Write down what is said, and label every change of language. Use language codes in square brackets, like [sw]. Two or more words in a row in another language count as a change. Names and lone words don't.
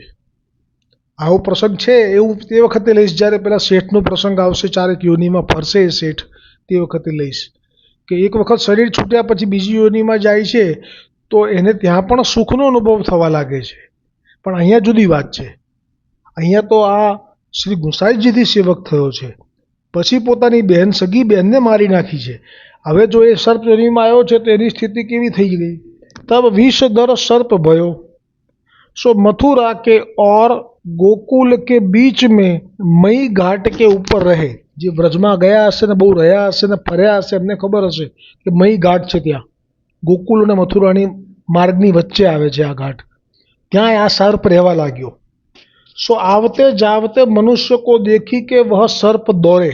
[gu] આવો પ્રસંગ છે, એવું તે વખતે લઈશ જ્યારે પેલા શેઠનો પ્રસંગ આવશે, ચારેક યોનિમાં ફરશે એ શેઠ તે વખતે લઈશ કે એક વખત શરીર છૂટ્યા પછી બીજી યોનિમાં જાય છે તો એને ત્યાં પણ સુખનો અનુભવ થવા લાગે છે. પણ અહીંયા જુદી વાત છે. અહીંયા તો આ શ્રી ગુસાઈજીથી સેવક થયો છે, પછી પોતાની બહેન સગી બહેનને મારી નાખી છે. હવે જો એ સર્પ યોનિમાં આવ્યો છે તો એની સ્થિતિ કેવી થઈ ગઈ? [hi] तब विष दर सर्प भयो सो मथुरा के और गोकुल के बीच में मई घाट के ऊपर रहे. [gu] જે વ્રજમાં ગયા હશે ને બહુ રહ્યા હશે ને ફર્યા હશે એમને ખબર હશે કે મઈ ઘાટ છે, ત્યાં ગોકુલ અને મથુરાની માર્ગની વચ્ચે આવે છે આ ઘાટ. ત્યાં આ સર્પ રહેવા લાગ્યો. [hi] सो आवते जावते मनुष्य को देखी के वह सर्प दोरे.